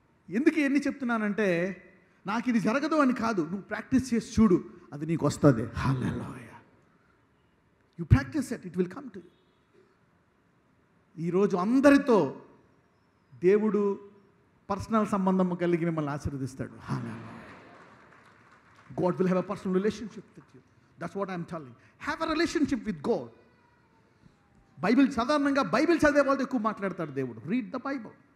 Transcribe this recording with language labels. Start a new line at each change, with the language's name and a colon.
Telugu: ఎందుకు ఎన్ని చెప్తున్నానంటే, నాకు ఇది జరగదు అని కాదు, నువ్వు ప్రాక్టీస్ చేసి చూడు, అది నీకు వస్తుంది. హల్లెలూయా.
English: You practise it, it will come to you.
Telugu: ఈరోజు అందరితో దేవుడు పర్సనల్ సంబంధం కలిగి మిమ్మల్ని ఆశీర్వదిస్తాడు. హల్లెలూయా.
English: God will have a personal relationship with you. That's what I'm telling. Have a relationship with God.
Telugu: సాధారణంగా బైబిల్ చదివే వాళ్ళతో ఎక్కువ మాట్లాడతాడు దేవుడు.
English: Read the Bible.